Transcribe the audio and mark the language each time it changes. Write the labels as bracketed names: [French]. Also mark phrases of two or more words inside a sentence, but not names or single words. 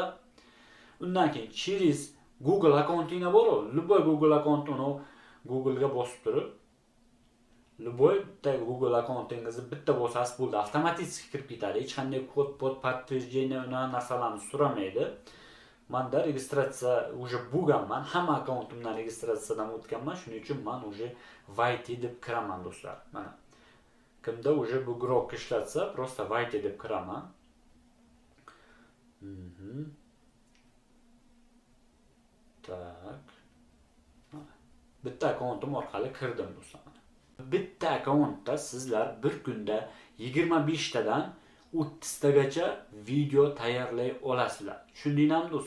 [Uzbek] Undan keyin через Google akkauntingiz bor, любой Google akkauntini Google'ga bosib turib, любой Google akkauntingizni bitta bosasiz bo'ldi, avtomatik kirib ketadi. Hech qanday kod подтверждение narsalarni so'ramaydi. Manda registratsiya уже bo'lganman, hamma akkauntimdan registratsiyadan o'tganman, shuning uchun men [Russian] уже войти [Uzbek] deb kiraman do'stlar. Mana kimda уже bu Grok ishlatsa, [Russian] просто войти [Uzbek] deb kiraman. Tak. Bitta akkauntim orqali kirdim do'stlar. Bitta akkauntda sizlar bir kunda 25 tadan 30 tagacha video tayyorlay olasizlar. Tushundinglarmi do'stlar?